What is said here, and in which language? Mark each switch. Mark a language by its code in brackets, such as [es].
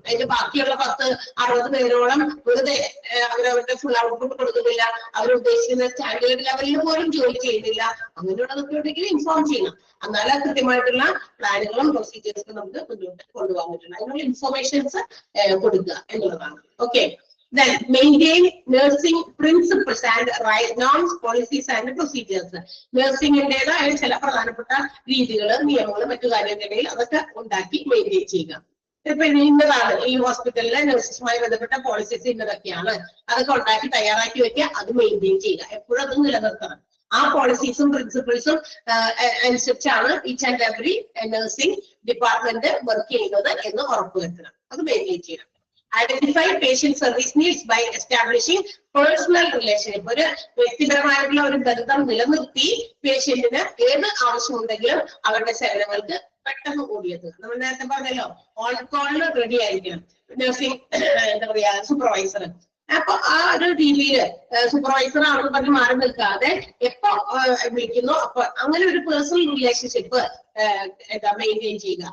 [ml] അതിന്റെ ബാക്കിയുള്ള 10-60 പേരോളം വെറുതെ അവരവരുടെ ഫുൾ ഔട്ട്പുട്ട് കൊടുക്കുന്നില്ല, അവർ ഉദ്ദേശിക്കുന്ന സ്റ്റാൻഡേർഡ് ലെവലിൽ പോലും ജോലി ചെയ്യുന്നില്ല. അങ്ങനെയുള്ളതൊക്കെ ഉണ്ടെങ്കിൽ ഇൻഫോം ചെയ്യണം. എന്നാലും കൃത്യമായിട്ടുള്ള പ്ലാനുകളും പ്രൊസീജിയേഴ്സും നമുക്ക് മുന്നോട്ട് കൊണ്ടുപോകാൻ പറ്റും. അതിനുള്ള ഇൻഫോർമേഷൻസ് കൊടുക്കുക എന്നുള്ളതാണ്. Okay. [en] Then maintain nursing principles and norms, policies and procedures. [ml] നഴ്സിംഗിന്റേതായ ചില പ്രധാനപ്പെട്ട രീതികൾ, നിയമങ്ങൾ, മറ്റു കാര്യങ്ങളുണ്ടെങ്കിൽ അതൊക്കെ ഉണ്ടാക്കി മെയിൻറ്റെയിൻ ചെയ്യുക. ഇപ്പൊ ഇന്നതാണ് ഈ ഹോസ്പിറ്റലിലെ നഴ്സസുമായി ബന്ധപ്പെട്ട പോളിസീസ് ഇന്നതൊക്കെയാണ്, അതൊക്കെ ഉണ്ടാക്കി തയ്യാറാക്കി വെക്കുക. അത് മെയിൻറ്റെയിൻ ചെയ്യുക. എപ്പോഴും അത് നിലനിർത്തണം. ആ പോളിസീസും പ്രിൻസിപ്പിൾസും അനുസരിച്ചാണ് [en] each and every [ml] nursing department work ചെയ്യുന്നത് എന്ന് ഉറപ്പുവരുത്തണം. അത് മെയിൻറ്റെയിൻ ചെയ്യണം. [en] Identify patient service needs by establishing personal relationship. [ml] ഒരു വ്യക്തിപരമായിട്ടുള്ള ഒരു ബന്ധം നിലനിർത്തി പേഷ്യന്റിന് ഏത് ആവശ്യമുണ്ടെങ്കിലും അവരുടെ സേവനങ്ങൾക്ക് പെട്ടെന്ന് ഓടിയത്. നമ്മൾ നേരത്തെ പറഞ്ഞല്ലോ, ഓൺ കോളിന് റെഡി ആയിരിക്കണം നഴ്സിംഗ് എന്താ പറയാ സൂപ്പർവൈസർ. അപ്പൊ ആ ഒരു രീതിയില് സൂപ്പർവൈസർ ആണെന്ന് പറഞ്ഞ് മാറി നിൽക്കാതെ എപ്പോ വിളിക്കുന്നു അപ്പൊ അങ്ങനെ ഒരു പേഴ്സണൽ റിലേഷൻഷിപ്പ് മെയിൻറ്റെയിൻ ചെയ്യുക.